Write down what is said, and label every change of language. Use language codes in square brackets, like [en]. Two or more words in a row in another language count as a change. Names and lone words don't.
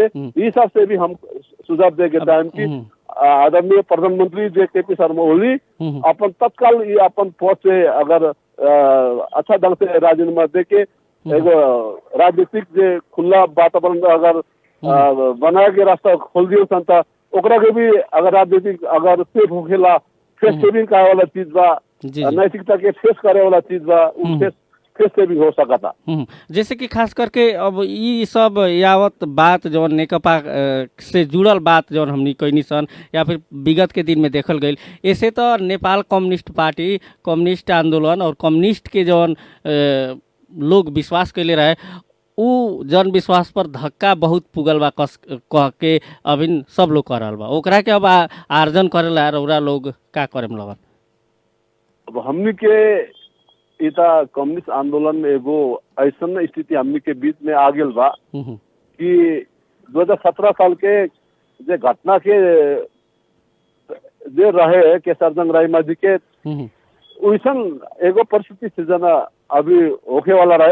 [bho] इस हिसाब से भी हम सुझाव दे के टाइम की आदरणीय प्रधानमंत्री जे के पी शर्मा ओली अपन तत्काल ये अपन पद से अगर अच्छा ढंग से राजीनामा दे के एगो राजनीतिक जे खुला वातावरण अगर बना के रास्ता खोल दियो संता ओकरा के भी अगर राजनीतिक अगर सेफ होखेला [en] face saving [bho] करे वाला चीज बा, नैतिकता के फेस करे वाला चीज बा, फेस से भी हो सकता। जैसे कि खास करके अब ये सब यावत बात जौन नेकपा से जुड़ल बात जौन हमनी कईनी सन या फिर विगत के दिन में देखल गई, ऐसे तो नेपाल कम्युनिस्ट पार्टी, कम्युनिस्ट आंदोलन और कम्युनिस्ट के जौन लोग विश्वास कैले रहे उ जन विश्वास पर धक्का बहुत पुगल बा कह के अभी सब लोग कर रहा बा। ओकरा के अब आर्जन करेला रौरा लोग का करे लगन? अब हमनी के इता कम्युनिस्ट आंदोलन में एगो ऐसा स्थिति हमनी के बीच में आ गल बा कि 2017 साल के जे घटना के जे रहे केसरजंग राईमाझी के वैसन एगो परिस्थिति सृजना अभी होके वाला रहे।